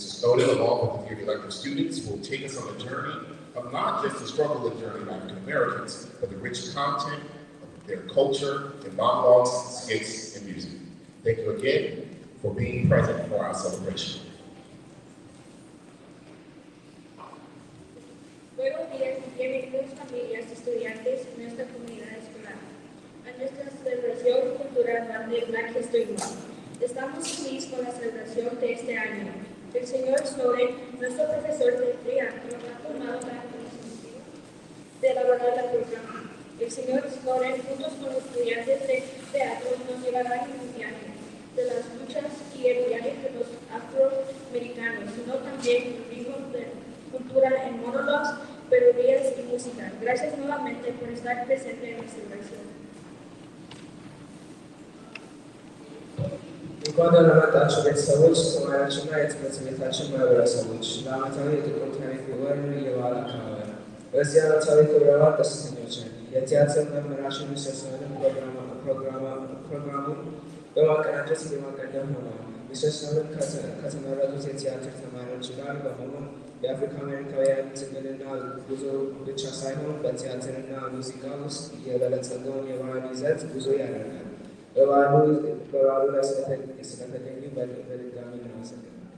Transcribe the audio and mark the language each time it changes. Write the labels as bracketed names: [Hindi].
[English] Snowden, along with the theater elective students, will take us on a journey of not just the struggle of journey of African Americans, but the rich content of their culture and monologues, skits, and music. Thank you again for being present for our celebration. [Spanish] Buenos días y bienvenidos familias y estudiantes en nuestra comunidad escolar a nuestra celebración cultural de Black History Month. Estamos felices con la celebración de este año. El señor Snowden, nuestro profesor de teatro, ha tomado la iniciativa de elaborar el programa. El señor Snowden, juntos con los estudiantes de teatro, nos llevará en un viaje de las luchas y el viaje de los afroamericanos, sino también vivimos de cultura en monólogos, melodías y música. Gracias nuevamente por estar presente en la celebración. [Amharic] እንኳን ደህና መጣችሁ ቤተሰቦች፣ ተማሪዎችና የትምህርት ቤታችን ማህበረሰቦች ለዓመታዊ የጥቁር ታሪክ ወር የበዓል አከባበር። በዚህ ዓመታዊ ክብረ በዓል ደስተኞች ነን። የቲያትር መምህራችን ሚስተር ስኖደን ፕሮግራሙን በማቀናጀት የማቀደም ሆነዋል። ሚስተር ስኖደን ከተመረጡት የቲያትር ተማሪዎች ጋር በመሆን የአፍሪካ አሜሪካውያን ትግልና ጉዞ ብቻ ሳይሆን በቲያትርና ሙዚቃ ውስጥ የበለጸገውን የባህል ይዘት ጉዞ ያደርጋል። በበዓሉ ላይ ስለተገኙ በድጋሚ እናመሰግናለን።